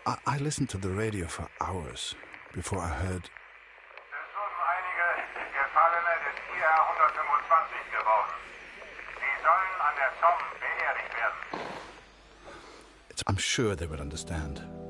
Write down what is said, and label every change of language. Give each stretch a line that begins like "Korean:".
English: I listened to the radio for hours before I heard.
German: Es wurden einige Gefallene des IR 125 geworden. Sie sollen an der Somme beerdigt werden.
English: I'm sure they would understand.